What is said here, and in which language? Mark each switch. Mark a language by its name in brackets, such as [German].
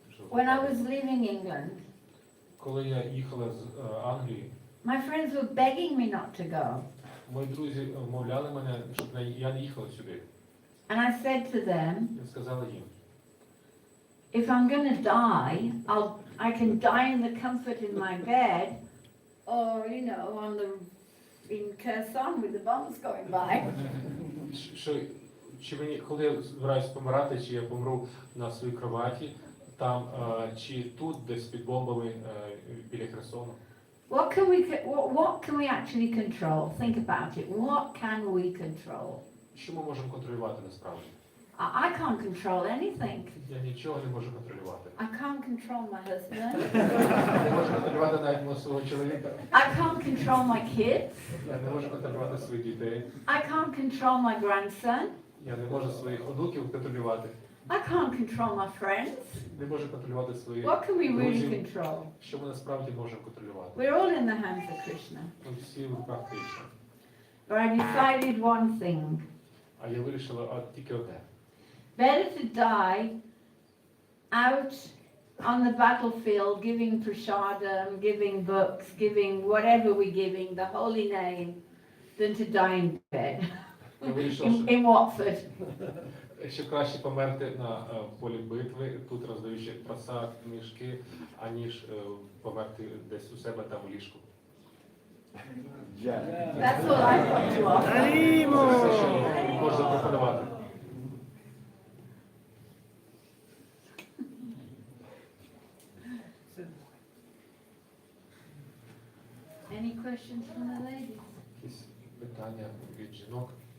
[English] When I was leaving England, [Ukrainian] Коли я їхала з Англії, [English] my friends were begging me not to go. [Ukrainian] мої друзі вмовляли мене, щоб я не їхала сюди. [English] And I said to them, [Ukrainian] Я сказала їм, [English] if I'm going to die, I can die in the comfort in my bed, or you know, in Kherson with the bombs going by. [Ukrainian] чи мені, коли я збираюсь помирати, чи я помру на своїй кроваті, там, чи тут, десь під бомбами біля Херсону. [English] What can we actually control? Think about it. What can we control? [Ukrainian] Що ми можемо контролювати насправді? [English] I can't control anything. [Ukrainian] Я нічого не можу контролювати. [English] I can't control my husband. [Ukrainian] Не можу контролювати навіть мого свого чоловіка. [English] I can't control my kids. [Ukrainian] Я не можу контролювати своїх дітей. [English] I can't control my grandson. [Ukrainian] Я не можу своїх онуків контролювати. [English] I can't control my friends. [Ukrainian] Не можу контролювати своїх [English] What can we really [Ukrainian] друзів. [English] control? [Ukrainian] Що ми насправді можемо контролювати? [English] We're all in the hands of Krishna. [Ukrainian] Ми всі в руках Кришни. [English] But I decided one thing. [Ukrainian] А я вирішила тільки одне. [English] Better to die out on the battlefield giving prasadam, giving books, giving whatever we're giving, the holy name, than to die in bed [Ukrainian] Я вирішила, [English] in Watford. [Ukrainian] що краще померти на полі битви, тут роздаючи просад, мішки, аніж померти десь у себе там у ліжку. [English] That's all I've got to offer. [Ukrainian] Це все, що можна запропонувати. [English] Any questions from the ladies? [Ukrainian] Якісь питання від жінок?